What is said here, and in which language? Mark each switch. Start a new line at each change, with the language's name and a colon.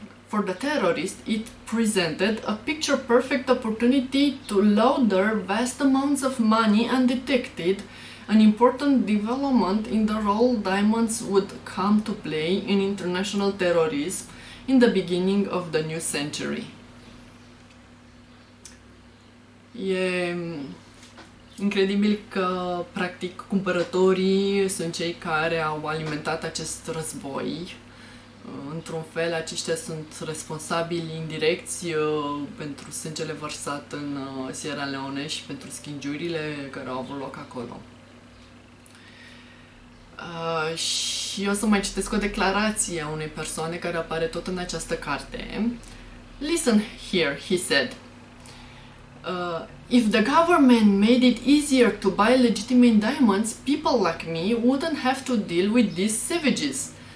English: For the terrorists, it presented a picture-perfect opportunity to launder vast amounts of money undetected, an important development in the role diamonds would come to play in international terrorism in the beginning of the new century.
Romanian: E incredibil că, practic, cumpărătorii sunt cei care au alimentat acest război. Într-un fel, aceștia sunt responsabili indirecți pentru sângele vărsat în Sierra Leone și pentru schingiurile care au avut loc acolo. Și o să mai citesc o declarație a unei persoane care apare tot în această carte.
English: Listen here, he said. If the government made it easier to buy legitimate diamonds, people like me wouldn't have to deal with these savages.